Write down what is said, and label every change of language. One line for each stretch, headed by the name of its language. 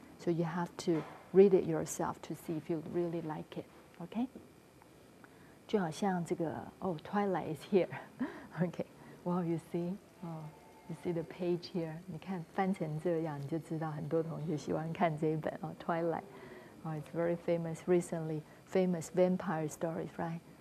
English: So you have to read it yourself to see if you really like it, okay?
Chinese: 就好像这个,
English: Twilight is here, okay. Wow, you see, you see the page here.
Chinese: 你看翻成这样，你就知道很多同学喜欢看这一本Twilight.
English: It's very famous recently, famous vampire stories, right?